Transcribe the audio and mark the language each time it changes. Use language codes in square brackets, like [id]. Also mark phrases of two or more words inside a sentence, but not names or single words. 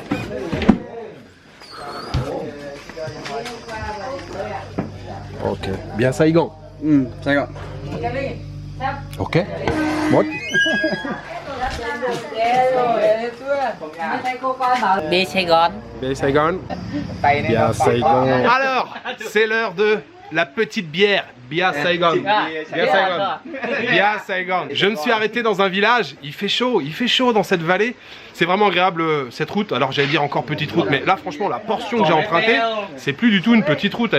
[vi] Ok. Bia Saigon. Sài Gòn. Ok. Một. Bia Sài Gòn. Bia Saigon. Bia Saigon. [fr] Alors, c'est l'heure de la petite bière. [vi] Bia Saigon. Bia Saigon. Bia Saigon. [fr] Je me suis arrêté dans un village. Il fait chaud dans cette vallée. C'est vraiment agréable cette route. Alors j'allais dire encore petite route, mais là franchement la portion que j'ai empruntée, c'est plus du tout une petite route.